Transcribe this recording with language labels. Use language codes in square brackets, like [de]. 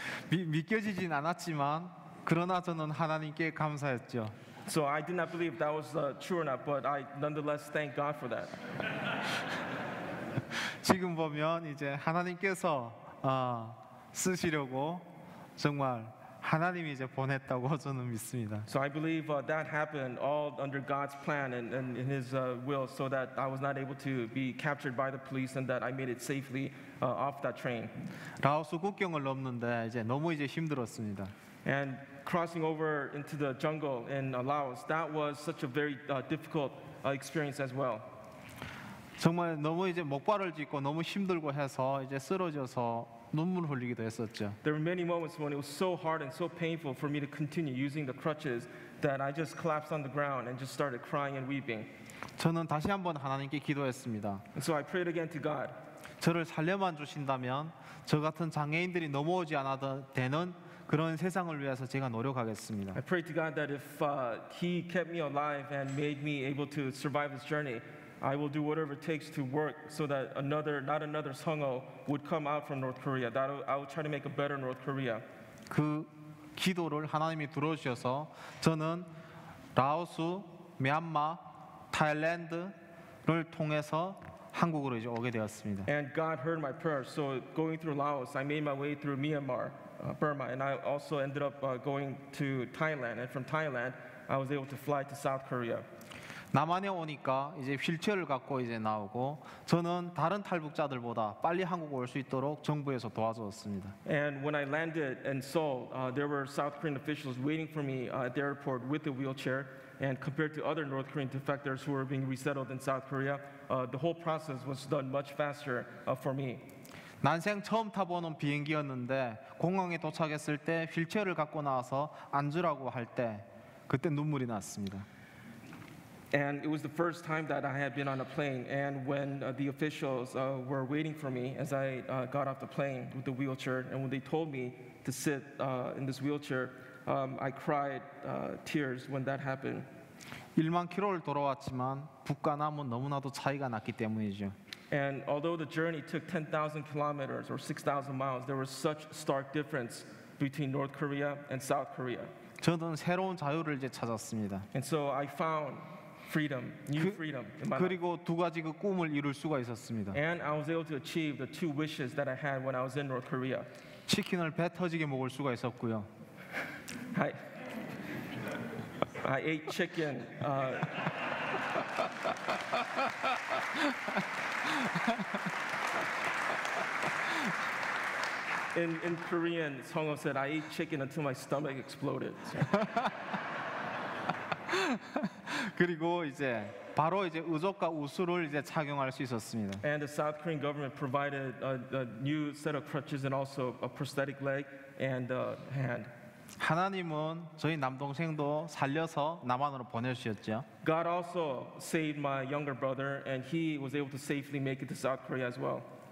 [ko] 믿겨지진 않았지만 그러나 저는 하나님께 감사했죠. [en] So I did not believe that was true or not, but I nonetheless thank God for that. [ko] 지금 보면 이제 하나님께서 쓰시려고 정말 하나님이 이제 보냈다고 저는 믿습니다. [en] So I believe that happened all under God's plan and in His will, so that I was not able to be captured by the police and that I made it safely off that train. [ko] 라오스 국경을 넘는데 이제 너무 이제 힘들었습니다. [en] And crossing over into the jungle in Laos, that was such a very difficult experience as well. [ko] 정말 너무 이제 목발을 짚고 너무 힘들고 해서 이제 쓰러져서 눈물 흘리기도 했었죠. [en] There were many moments when it was so hard and so painful for me to continue using the crutches that I just collapsed on the ground and just started crying and weeping. [ko] 저는 다시 한번 하나님께 기도했습니다. [en] And so I prayed again to God. [ko] 저를 살려만 주신다면 저 같은 장애인들이 넘어오지 않아도 되는 그런 세상을 위해서 제가 노력하겠습니다. [en] I prayed to God that if He kept me alive and made me able to survive this journey, I will do whatever it takes to work so that not another Sungho would come out from North Korea. That I will try to make a better North Korea. [ko] 그 기도를 하나님이 들어주셔서 저는 라오스, 미얀마, 타일랜드를 통해서 한국으로 이제 오게 되었습니다. [en] And God heard my prayer. So going through Laos, I made my way through Myanmar, Burma, and I also ended up going to Thailand. And from Thailand, I was able to fly to South Korea. [ko] 남한에 오니까 이제 휠체어를 갖고 이제 나오고 저는 다른 탈북자들보다 빨리 한국 올 수 있도록 정부에서 도와주었습니다. [en] And when I landed in Seoul, there were South Korean officials waiting for me at the airport with a wheelchair. And compared to other North Korean defectors who were being resettled in South Korea, the whole process was done much faster for me. [ko] 난생 처음 타보는 비행기였는데 공항에 도착했을 때 휠체어를 갖고 나와서 앉으라고 할 때 그때 눈물이 났습니다. [en] And it was the first time that I had been on a plane. And when the officials were waiting for me as I got off the plane with the wheelchair, and when they told me to sit in this wheelchair, I cried tears when that happened. [ko] 1만 킬로를 돌아왔지만 북과 남은 너무나도 차이가 났기 때문이죠. [en] And although the journey took 10,000 kilometers or 6,000 miles, there was such stark difference between North Korea and South Korea. [ko] 저는 새로운 자유를 이제 찾았습니다. [en] And so I found freedom, new freedom in my life. [ko] 그리고 두 가지 그 꿈을 이룰 수가 있었습니다. [en] And I was able to achieve the two wishes that I had when I was in North Korea. [ko] 치킨을 배 터지게 먹을 수가 있었고요. [en] I ate chicken. In Korean, Sungho said, I ate chicken until my stomach exploded. [ko] 그리고 이제 바로 이제 의족과 우수를 이제 착용할 수 있었습니다. [en] And the South Korean government provided a new set of crutches and also a prosthetic leg and a hand. [ko] 하나님은 저희 남동생도 살려서 남한으로 보내주셨죠. [en] God also saved my younger brother, and he was able to safely make it to South Korea as well.